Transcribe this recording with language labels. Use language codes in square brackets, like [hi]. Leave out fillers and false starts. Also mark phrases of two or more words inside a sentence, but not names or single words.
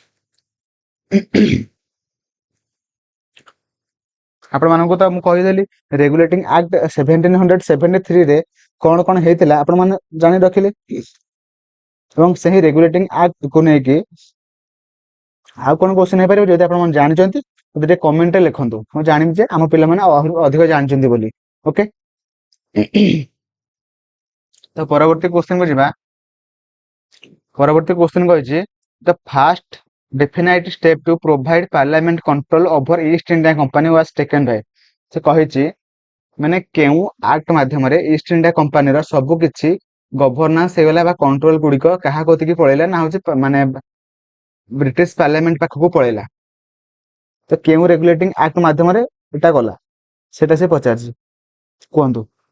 [or] ଆପଣ ମାନଙ୍କୁ ତ ମୁଁ କହିଦେଲି ରେଗୁଲେଟିଂ ଆକ୍ଟ 1773 ରେ କଣ କଣ ହେଇଥିଲା ଆପଣ ମାନେ ଜାଣି ରଖିଲେ, ଏବଂ ସେହି ରେଗୁଲେଟିଂ ଆକ୍ଟ କୁ ନେଇକି ଆଉ କଣ କ୍ୱେଶ୍ଚନ ହେଇପାରିବ ଯଦି ଆପଣ ମାନେ ଜାଣିଛନ୍ତି ମତେ ଟିକେ କମେଣ୍ଟରେ ଲେଖନ୍ତୁ, ମୁଁ ଜାଣିବି ଯେ ଆମ ପିଲାମାନେ ଆହୁରି ଅଧିକ ଜାଣିଛନ୍ତି ବୋଲି। ଓକେ, ତ ପରବର୍ତ୍ତୀ କ୍ୱେଶ୍ଚନ କୁ ଯିବା। ପରବର୍ତ୍ତୀ କ୍ୱେଶ୍ଚନ କହିଛି [en] The first definite step to provide parliament control over East India Company was taken by। [or] ସେ କହିଛି ମାନେ କେଉଁ ଆକ୍ଟ ମାଧ୍ୟମରେ ଇଷ୍ଟ ଇଣ୍ଡିଆ କମ୍ପାନୀର ସବୁ କିଛି ଗଭର୍ଣ୍ଣାନ୍ସ ହେଇଗଲା ବା କଣ୍ଟ୍ରୋଲ ଗୁଡିକ କାହା କତିକି ପଳେଇଲା ନା ହଉଛି ମାନେ ବ୍ରିଟିଶ ପାର୍ଲାମେଣ୍ଟ ପାଖକୁ ପଳେଇଲା। ତ କେଉଁ ରେଗୁଲେଟିଂ ଆକ୍ଟ ମାଧ୍ୟମରେ ଏଟା ଗଲା ସେଟା ସେ ପଚାରିଛି, କୁହନ୍ତୁ।